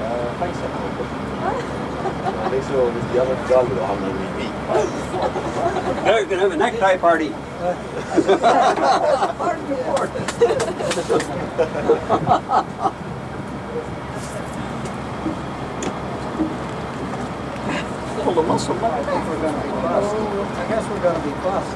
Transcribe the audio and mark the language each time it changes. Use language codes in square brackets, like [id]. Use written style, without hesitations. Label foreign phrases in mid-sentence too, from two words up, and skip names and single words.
[da] Så hvis de andre gør det, og han er i bil. [en] We're gonna have a necktie party. Pull the muscle back. I guess we're gonna be fussed.